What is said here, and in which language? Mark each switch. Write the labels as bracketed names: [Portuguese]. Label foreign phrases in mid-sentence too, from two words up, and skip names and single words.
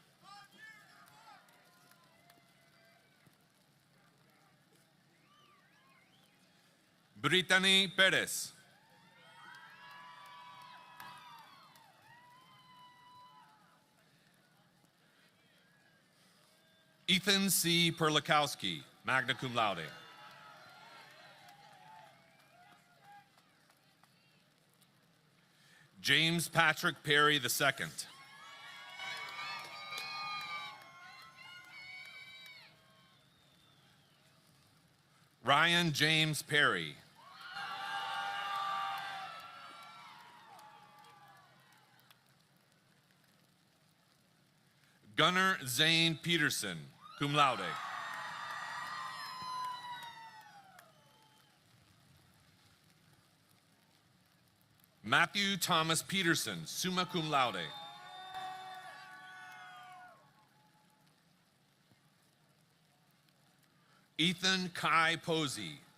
[English] Brittany Perez. Ethan C. Perlikowski, [Latin] magna cum laude. [English] James Patrick Perry II. Ryan James Perry. Gunnar Zane Peterson, [Latin] cum laude. [English] Matthew Thomas Peterson, [Latin] summa cum laude. [English] Ethan Kai Posey.